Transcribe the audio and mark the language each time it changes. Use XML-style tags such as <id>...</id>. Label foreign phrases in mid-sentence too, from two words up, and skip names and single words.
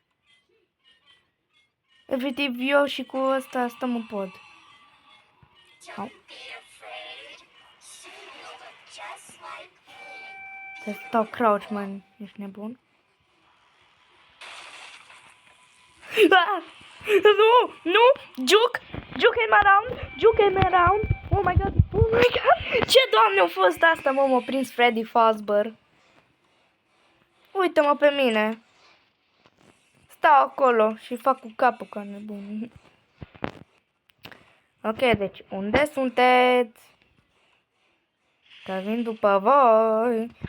<ro>Efectiv, eu și cu ăsta stăm în pod. Au. Să stau crouch, man. Ești nebun? Ah! Nu! Nu!</ro> <en>Juke him around! Juke him around! Oh my god! Oh my god!</en> <ro>Ce doamne a fost asta, mă? M-a prins Freddy Fazbear. Uită-mă pe mine. Stau acolo și fac cu capul ca nebun. Ok, deci unde sunteți? Că vin după voi.</ro>